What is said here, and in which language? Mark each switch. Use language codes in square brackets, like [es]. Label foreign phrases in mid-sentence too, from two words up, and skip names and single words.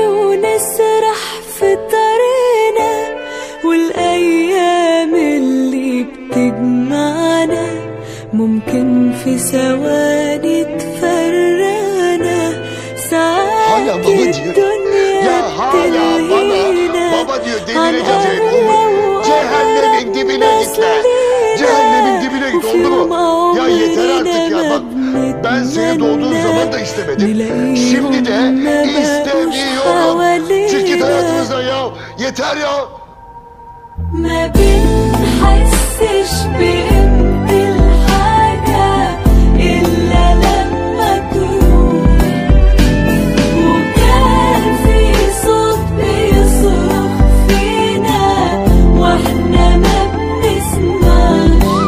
[ar] ونسرح في طريقنا والأيام اللي بتجمعنا ممكن في ثواني تفرقنا ساعات الدنيا بتلهينا عن [tr] Cehennemin dibine git lan. Cehennemin dibine git, oldu mu? Ya yeter artık ya, bak ben seni doğduğun zaman da istemedim. Şimdi de istemiyorum. Çık git hayatımızdan ya. Yeter ya. [ar] ما بنحسش بقيمة الحاجة إلا لما تروح وكان في صوت بيصرخ فينا واحنا ما بنسمعش